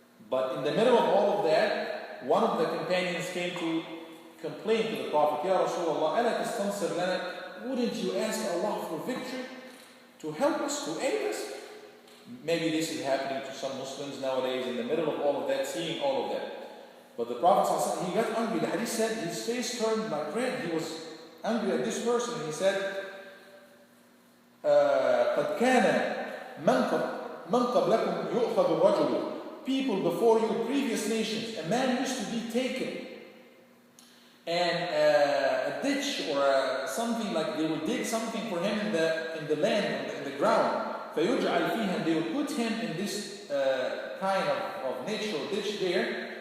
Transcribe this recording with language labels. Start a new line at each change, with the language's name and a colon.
English: But in the middle of all of that, one of the companions came to complain to the Prophet,
Arabic: Ya Rasulullah, ala tastansir lana,
English: wouldn't you ask Allah for victory? To help us, to aid us? Maybe this is happening to some Muslims nowadays in the middle of all of that, seeing all of that. But the Prophet, he got angry. The hadith said his face turned like red. He was angry at this person.
Arabic: He said, قَدْ كَانَ مَنْ قَبْلَكُمْ يُؤْخَذُ الرَّجُلُ.
English: People before you, previous nations, a man used to be taken, and a ditch or something, like they would dig something for him in the land, in the ground.
Arabic: فَيُجْعَلْ فِيهَا,
English: and they would put him in this kind of natural ditch there.